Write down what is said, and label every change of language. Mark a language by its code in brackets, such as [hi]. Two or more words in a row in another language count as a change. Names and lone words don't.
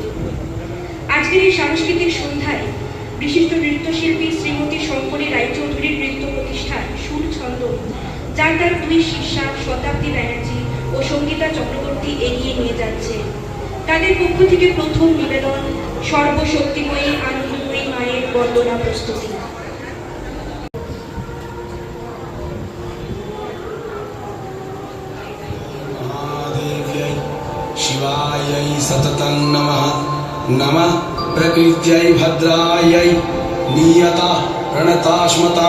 [bn] আজকের এই সাংস্কৃতিক সন্ধ্যায় বিশিষ্ট নৃত্যশিল্পী শ্রীমতী শঙ্করী রায়চৌধুরীর নৃত্য প্রতিষ্ঠান সুরছন্দন, যার তার দুই শিষ্যা শতাব্দী ব্যানার্জি ও সঙ্গীতা চক্রবর্তী এগিয়ে নিয়ে যাচ্ছে। তাদের পক্ষ থেকে প্রথম নিবেদন সর্বশক্তিময়ী আনন্দময়ী মায়ের বন্দনা প্রস্তুতি। [sa] शिवायै सततं नमः। नमः प्रकृत्यै भद्रायै नियता प्रणतास्मतां।